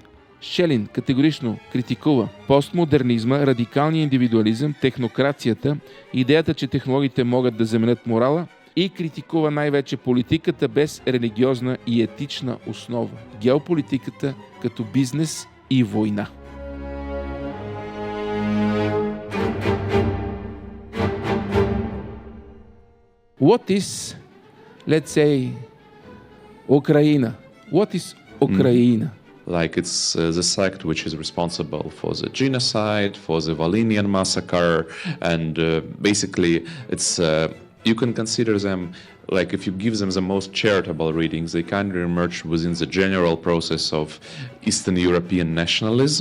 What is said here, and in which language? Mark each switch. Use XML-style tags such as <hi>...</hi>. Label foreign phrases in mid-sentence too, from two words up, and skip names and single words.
<bg>Шчелин категорично критикува постмодернизма, радикалния индивидуализъм, технокрацията, идеята, че технологиите могат да заменят морала и критикува най-вече политиката без религиозна и етична основа, геополитиката като бизнес и война.</bg> <en>What is, let's say, Ukraine? What is Ukraine? Like it's the sect which is responsible for the genocide, for the Volhynian massacre, and basically it's you can consider them like if you give them the most charitable readings, they kind of emerge within the general process of Eastern European nationalism.</en>